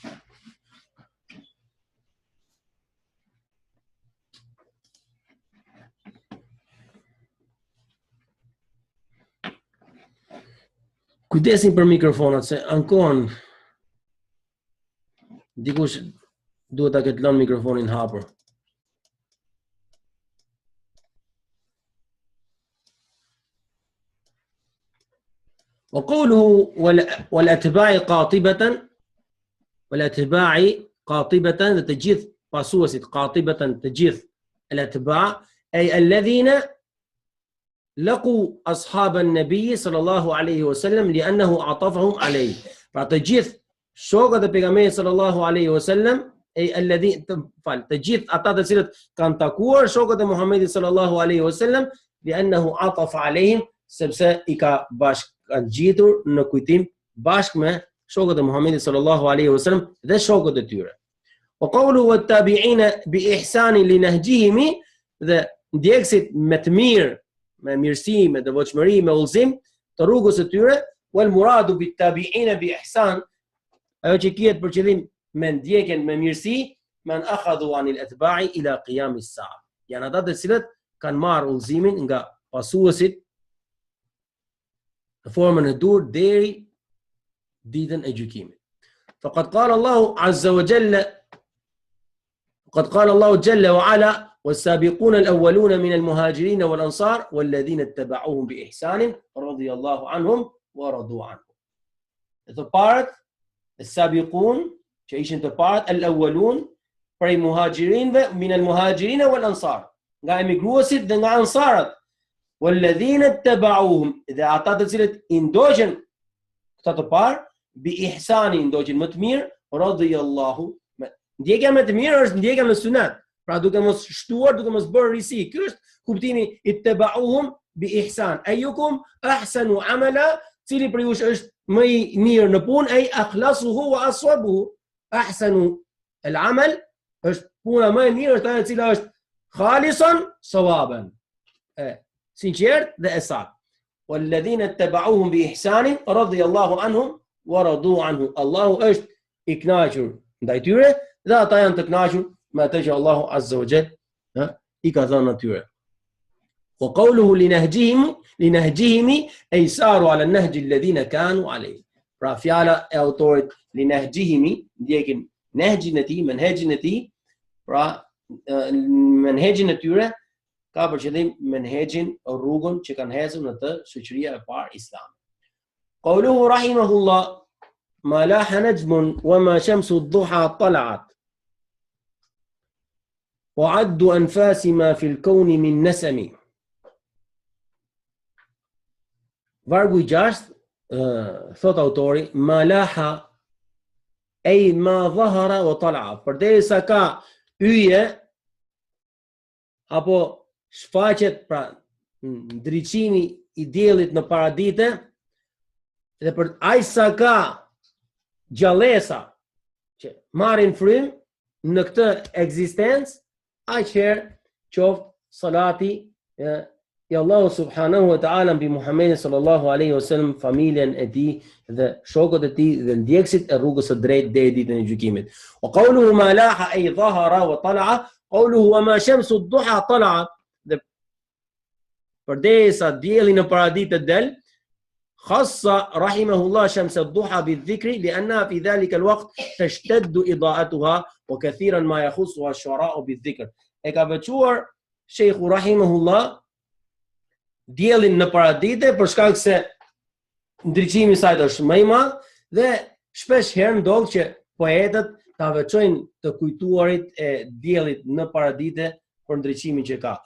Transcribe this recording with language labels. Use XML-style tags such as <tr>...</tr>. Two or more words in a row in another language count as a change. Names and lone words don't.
<sq>Kujdesin për mikrofonat, se ankohen. Dikush duhet ta ketë lënë mikrofonin hapur.</sq> <ar>وقوله والاتباع قاطبة</ar> <sq>dhe të gjithë pasuesit, qatibatan të gjithë</sq> <ar>الاتباع أي الذين لقوا أصحاب النبي صلى الله عليه وسلم لأنه عطفهم عليه.</ar> <sq>Pra të gjithë shokët e pejgamberit</sq> <ar>صلى الله عليه وسلم,</ar> <sq>të gjithë ata të cilët kanë takuar shokët e Muhamedit</sq> <ar>صلى الله عليه وسلم, لأنه عطف عليهم,</ar> <sq>sepse i ka bashkangjitur në kujtim bashkë me shokët e Muhamedit</sq> <ar>صلى الله عليه وسلم</ar> <sq>dhe shokët e tyre.</sq> <ar>وقوله والتابعين بإحسان لنهجهم,</ar> <sq>dhe ndjekësit me të mirë, me mirësi, me devotshmëri, me udhëzim të rrugës së tyre.</sq> <ar>والمراد بالتابعين بإحسان,</ar> <sq>ajo që kiet për qëllim me ndjekjen me mirësi,</sq> <ar>من أخذوا عن الأتباع إلى قيام الساعة,</ar> <sq>janë ata të cilët kanë marrë udhëzimin nga pasuesit në formën e dur deri ditën e gjykimit.</sq> <ar>فقد قال الله عز وجل، قد قال الله جل وعلا والسابقون الأولون من المهاجرين والأنصار والذين اتبعوهم بإحسان رضي الله عنهم ورضوا عنه.</ar> <sq>Të parët, السابقون, që ishin të parët, الأولون, prej muhajirinve,</sq> <ar>من المهاجرين والأنصار,</ar> <sq>nga emigruesit dhe nga ansarët,</sq> <ar>والذين اتبعوهم,</ar> <sq>dhe ata të cilët i ndoqën këta të parë, bi-ihsani, ndoqën më të mirë, radhiyallahu. Ndjekja më të mirë është ndjekja në sunet. Pra duke mos shtuar, duke mos bërë risi. Ky është kuptimi</sq> <ar>اتبعوهم بإحسان. أيكم أحسن عملا,</ar> <sq>cili për jush është më i mirë në punë, ai</sq> <ar>أخلصه وأصوبه. أحسن العمل,</ar> <sq>është puna më e mirë, është ajo e cila është</sq> <ar>خالصا صوابا,</ar> <sq>sinqert dhe e saktë.</sq> <ar>والذين اتبعوهم بإحسان رضي الله عنهم ورضوا عنه.</ar> <sq>Allahu është i kënaqur ndaj tyre dhe ata janë të kënaqur me atë që Allahu</sq> <ar>عز وجل</ar> <sq>i ka dhënë atyre.</sq> <ar>وقوله لنهجهم أي ساروا على النهج الذين كانوا عليه.</ar> <sq>Pra fjala e autorit linahjihim, ndjekin nahjin e tij, menhejin e tij, pra menhejin e tyre ka për qëllim menhejin, rrugën që kanë hezur në të shoqëria e parë islame.</sq> <ar>قوله رحمه الله ما لاح نجم وما شمس الضحى طلعت وعد أنفاس ما في الكون من نسم.</ar> <sq>Vargu i 6, thot autori,</sq> <ar>ما لاح أي ما ظهر وطلع,</ar> <sq>përderisa ka yje apo shfaqet, pra ndriçimi i diellit në paradite, dhe për aq sa ka gjallësa që marrin frym në këtë ekzistencë, aqherë qoftë salati i Allahu</sq> <ar>سبحانه وتعالى</ar> <sq>mbi Muhammedin</sq> <ar>صلى الله عليه وسلم,</ar> <sq>familjen e tij dhe shokët e tij dhe ndjekësit e rrugës së drejtë deri ditën e gjykimit.</sq> <ar>وقوله ما لاح أي ظهر وطلع، قوله وما شمس الضحى طلع,</ar> <sq>dhe përderisa dielli në paraditë del,</sq> <ar>خص رحمه الله شمس الضحى بالذكر لأنها في ذلك الوقت تشتد إضاءتها وكثيرا ما يخصها الشعراء بالذكر.</ar> <sq>E ka veçuar Sheikhu rahimahullah diellin në paradite për shkak se ndriçimi i saj është më i madh dhe shpesh herë ndodh që poetët ta veçojnë të kujtuarit e diellit në paradite për ndriçimin që ka.</sq>